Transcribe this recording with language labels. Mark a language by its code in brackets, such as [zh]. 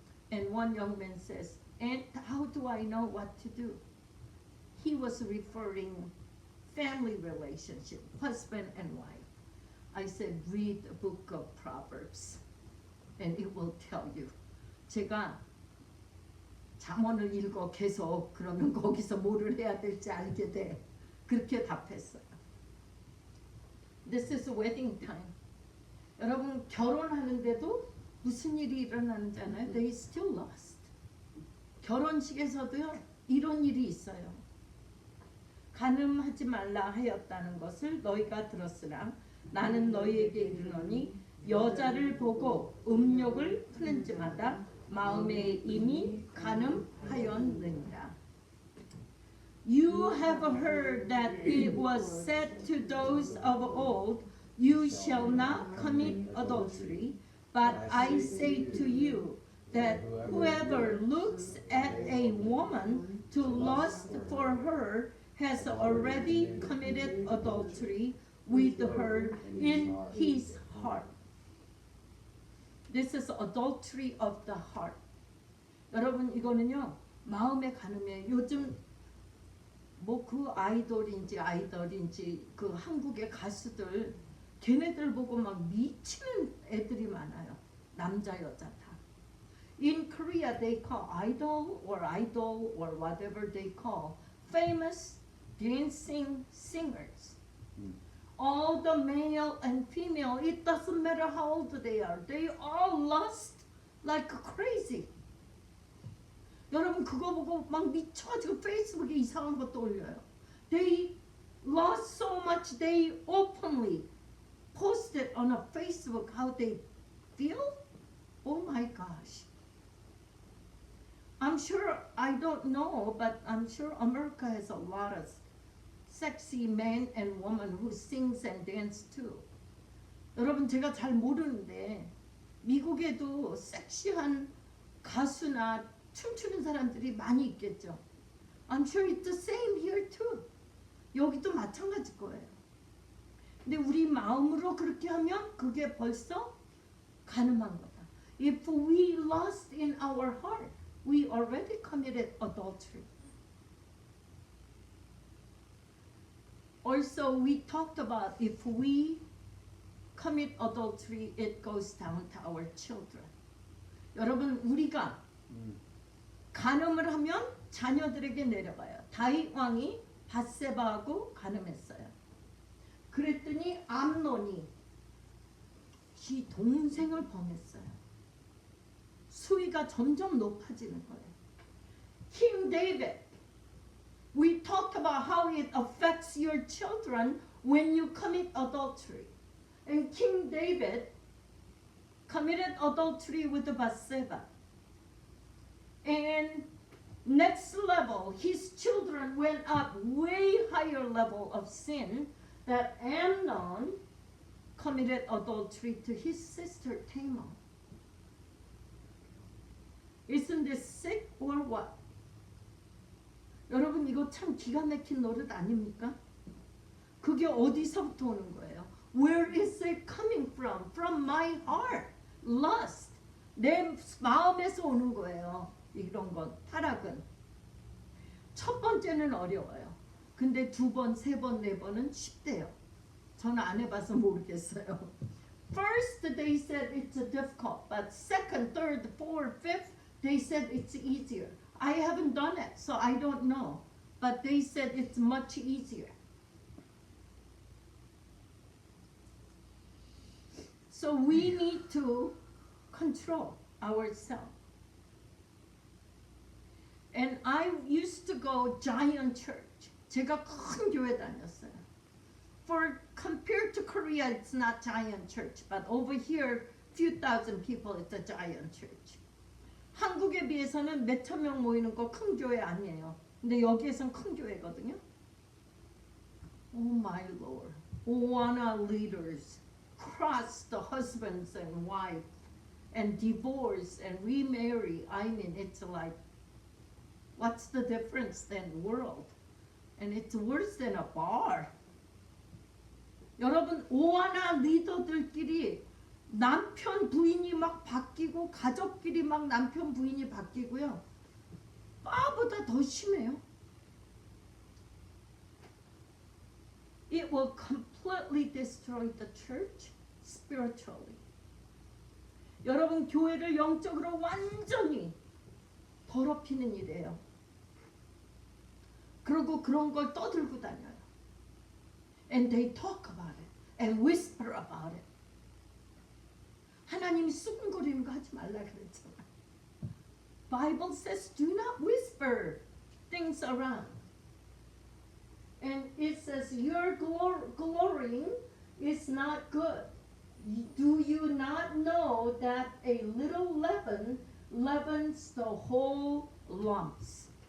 [en] And one young man says, and how do I know what to do? He was referring family relationship, husband and wife. I said, read the book of Proverbs, and it will tell you. [ko] 제가 잠언을 읽어 계속 그러면 거기서 뭐를 해야 될지 알게 돼. 그렇게 답했어요. [en] This is wedding time. [ko] 여러분 결혼하는데도 무슨 일이 일어나는지 아나요? [en] They still lost. [ko] 결혼식에서도요 이런 일이 있어요. 간음하지 말라 하였다는 것을 너희가 들었으나 나는 너희에게 이르노니 여자를 보고 음욕을 푸는지마다 마음에 이미 간음하였느니라. [en] You have heard that it was said to those of old, you shall not commit adultery. But I say to you that whoever looks at a woman to lust for her has already committed adultery with her in his heart. This is adultery of the heart. [ko] 여러분 이거는요 마음의 간음이에요. 요즘 뭐 그 아이돌인지 그 한국의 가수들 걔네들 보고 막 미치는 애들이 많아요. 남자 여자 다. [en] In Korea they call idol or whatever they call famous dancing singers. All the male and female, it doesn't matter how old they all lust like crazy. [ko] 여러분 그거 보고 막 미쳐가지고 페이스북에 이상한 것도 올려요. [en] They lost so much they openly posted on a Facebook how they feel. Oh my gosh. I'm sure, I don't know, but I'm sure America has a lot of sexy men and women who sings and dance too. [ko] 여러분 제가 잘 모르는데 미국에도 섹시한 가수나 춤추는 사람들이 많이 있겠죠. [en] I'm sure it's the same here too. [ko] 여기도 마찬가지일 거예요. 근데 우리 마음으로 그렇게 하면 그게 벌써 간음한 거다. [en] If we lust in our heart, we already committed adultery. Also, we talked about if we commit adultery, it goes down to our children. [ko] 여러분, 우리가 간음을 하면 자녀들에게 내려가요. 다윗 왕이 밧세바하고 간음했어요. 그랬더니 암논이 지 동생을 범했어요. 수위가 점점 높아지는 거예요. [en] King David, we talked about how it affects your children when you commit adultery. And King David committed adultery with Bathsheba. And next level, his children went up way higher level of sin, that Amnon committed adultery to his sister Tamar. Isn't this sick or what? [ko] 여러분 이거 참 기가 막힌 노릇 아닙니까? 그게 어디서부터 오는 거예요? [en] Where is it coming from? From my heart. Lust. [ko] 내 마음에서 오는 거예요. 이런 건 타락은. 첫 번째는 어려워요. 근데 두 번, 세 번, 네 번은 쉽대요. 저는 안 해봐서 모르겠어요. [en] First, they said it's difficult, but second, third, fourth, fifth, they said it's easier. I haven't done it, so I don't know. But they said it's much easier. So we need to control ourselves. And I used to go giant church. [ko] 제가 큰 교회 다녔어요. [en] For compared to Korea, it's not giant church, but over here, few thousand people, it's a giant church. [ko] 한국에 비해서는 몇천 명 모이는 거 큰 교회 아니에요. 근데 여기에선 큰 교회거든요. [en] Oh my Lord. Oana leaders cross the husbands and wife and divorce and remarry. I mean, it's like, what's the difference than world? And it's worse than a bar. [ko] 여러분, 오하나 리더들끼리 남편 부인이 막 바뀌고 가족끼리 막 남편 부인이 바뀌고요. 바보다 더 심해요. [en] It will completely destroy the church spiritually. [ko] 여러분, 교회를 영적으로 완전히 더럽히는 일이에요. 그리고 그런 걸 떠들고 다녀요. [en] And they talk about it and whisper about it. [ko] 하나님이 수근거리는 거 하지 말라 그랬잖아. [en] Bible says do not whisper things around. And it says your glorying is not good. Do you not know that a little leaven leavens the whole lumps?